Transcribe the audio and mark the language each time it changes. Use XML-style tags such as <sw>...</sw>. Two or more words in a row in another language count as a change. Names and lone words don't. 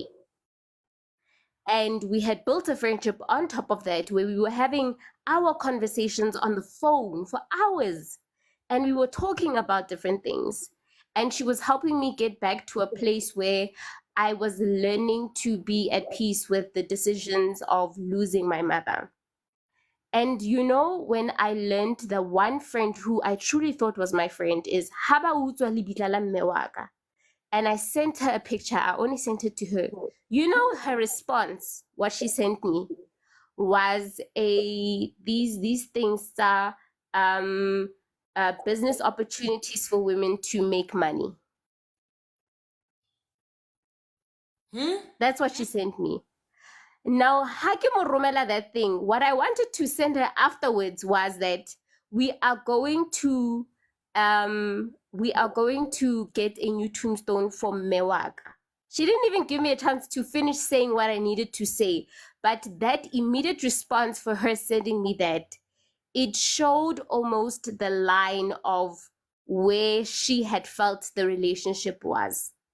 <en>And we had built a friendship on top of that, where we were having our conversations on the phone for hours, and we were talking about different things. And she was helping me get back to a place where I was learning to be at peace with the decisions of losing my mother. And you know, when I learned the one friend who I truly thought was my friend is</en> <st>Haba utswa lebitla la mme wa ka.</st> <en>And I sent her a picture. I only sent it to her. You know, her response, what she sent me, was these things are business opportunities for women to make money. That's what she sent me. Now,</en> <st>ha ke mo romela</st> <en>that thing, what I wanted to send her afterwards was that we are going to get a new tombstone for Mewaka. She didn't even give me a chance to finish saying what I needed to say, but that immediate response for her sending me that, it showed almost the line of where she had felt the relationship was.</en>